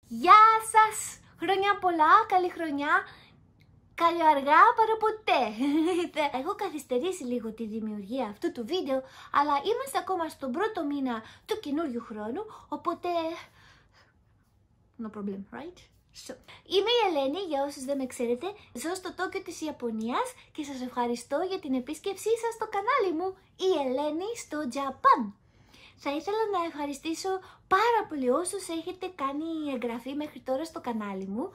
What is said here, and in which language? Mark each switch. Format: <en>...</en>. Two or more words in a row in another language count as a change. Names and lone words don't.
<el>Γεια σας! Χρόνια πολλά, καλή χρονιά. Καλή αργά παρά ποτέ. Έχω καθυστερήσει λίγο τη δημιουργία αυτού του βίντεο, αλλά είμαστε ακόμα στον πρώτο μήνα του καινούριου χρόνου, οπότε...</el> <en>No problem, right? So.</en> <el>Είμαι η Ελένη, για όσους δεν με ξέρετε, ζω στο Τόκιο της Ιαπωνίας και σας ευχαριστώ για την επίσκεψή σας στο κανάλι μου, η Ελένη στο Japan. Θα ήθελα να ευχαριστήσω πάρα πολύ όσους έχετε κάνει εγγραφή μέχρι τώρα στο κανάλι μου.</el>